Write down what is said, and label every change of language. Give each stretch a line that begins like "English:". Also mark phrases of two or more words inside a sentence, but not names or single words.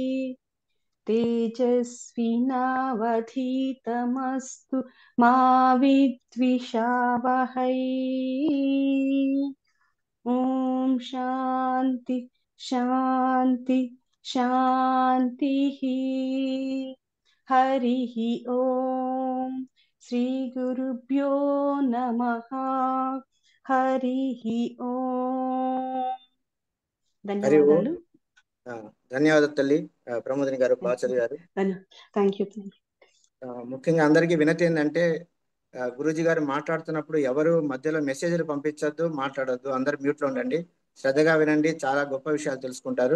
Sanskrit: तेजस्विनावधीतमस्तु मा विद्विषावहै ॐ शान्ति शान्ति शान्तिः हरिः ॐ श्रीगुरुभ्यो नमः हरिः ॐ హరి ఓం.
Telugu: ధన్యవాదాలు ధన్యవాదాలు తల్లి. ప్రమోదిని గారు బాగా చదివారు.
English: thank you.
Telugu: ముఖ్యంగా అందరికీ వినతి ఏంటంటే గురూజీ గారు మాట్లాడుతున్నప్పుడు ఎవరు మధ్యలో మెసేజ్లు పంపించొద్దు, మాట్లాడొద్దు. అందరు మ్యూట్లో ఉండండి, శ్రద్ధగా వినండి, చాలా గొప్ప విషయాలు తెలుసుకుంటారు.